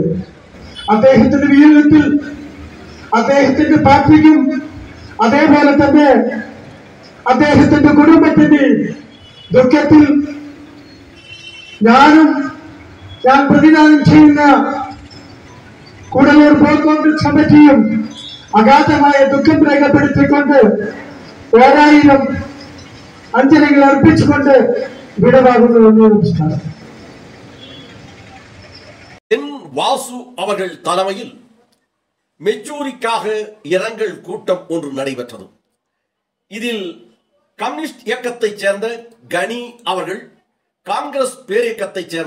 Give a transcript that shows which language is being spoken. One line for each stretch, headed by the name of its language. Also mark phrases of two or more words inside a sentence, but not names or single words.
Malayalam: അദ്ദേഹത്തിന്റെ വീര്യത്തിൽ അദ്ദേഹത്തിന്റെ പാർട്ടിക്കും അതേപോലെ തന്നെ അദ്ദേഹത്തിന്റെ കുടുംബത്തിന്റെ ദുഃഖത്തിൽ ഞാൻ പ്രതിദാനം ചെയ്യുന്ന കൂടലൂർ ബ്ലോക്ക് കോൺഗ്രസ് കമ്മിറ്റിയും അഗാധമായ ദുഃഖം രേഖപ്പെടുത്തിക്കൊണ്ട് 1000 അഞ്ജലികൾ അർപ്പിച്ചുകൊണ്ട് വിടവാങ്ങുന്നു. നമസ്കാരം.
Tamil: வாசு அவர்கள் தலைமையில் மெச்சூரிக்காக இரங்கல் கூட்டம் ஒன்று நடைபெற்றது. இதில் கம்யூனிஸ்ட் இயக்கத்தைச் சேர்ந்த கனி அவர்கள், காங்கிரஸ் பேரியக்கத்தைச் சேர்ந்த